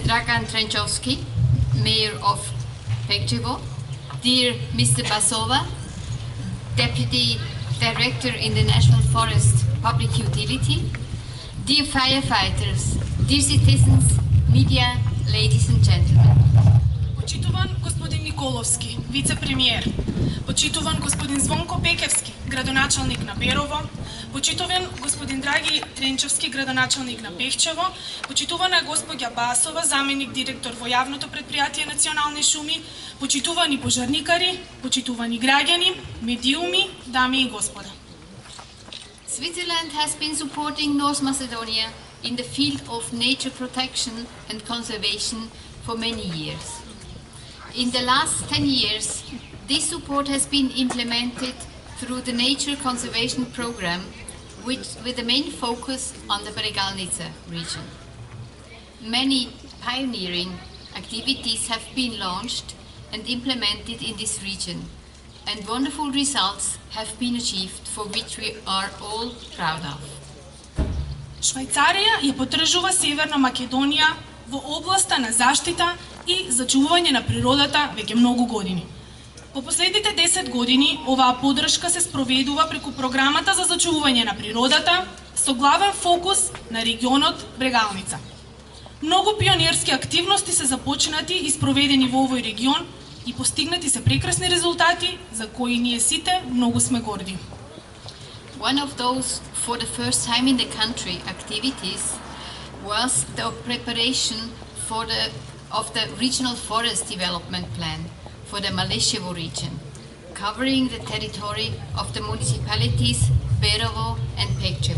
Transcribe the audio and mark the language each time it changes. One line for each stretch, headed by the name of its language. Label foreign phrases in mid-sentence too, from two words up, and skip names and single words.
English: Dragan Trenchovsky, Mayor of Pekčevo, dear Mr. Basova, Deputy Director in the National Forest Public Utility, dear firefighters, dear citizens, media, ladies and gentlemen.
Macedonian: Почитуван господин Николовски, вице-премиер, почитуван господин Звонко Пекевски, градоначалник на Берово, почитуван господин Драги Тренчевски, градоначалник на Пехчево, почитувана е господја Басова, заменик директор во јавното предпријатие Национални шуми, почитувани пожарникари, почитувани граѓани, медиуми, дами и господа.
English: Switzerland has been supporting North Macedonia in the field of nature protection and conservation for many years. In the last 10 years, this support has been implemented through the Nature Conservation Program with the main focus on the Bregalnica region. Many pioneering activities have been launched and implemented in this region, and wonderful results have been achieved for which we are all proud of.
Macedonian: Швајцарија ја поттржува Северна Македонија во областа на заштита и зачувување на природата веќе многу години. По последните 10 години оваа поддршка се спроведува преку програмата за зачувување на природата со главен фокус на регионот Брегалница. Многу пионерски активности се започнати и спроведени во овој регион и постигнати се прекрасни резултати за кои ние сите многу сме горди.
English: One of those for the first time in the country activities was the preparation of the Regional Forest Development Plan for the Maleševo region, covering the territory of the municipalities Berovo and Pekčevo.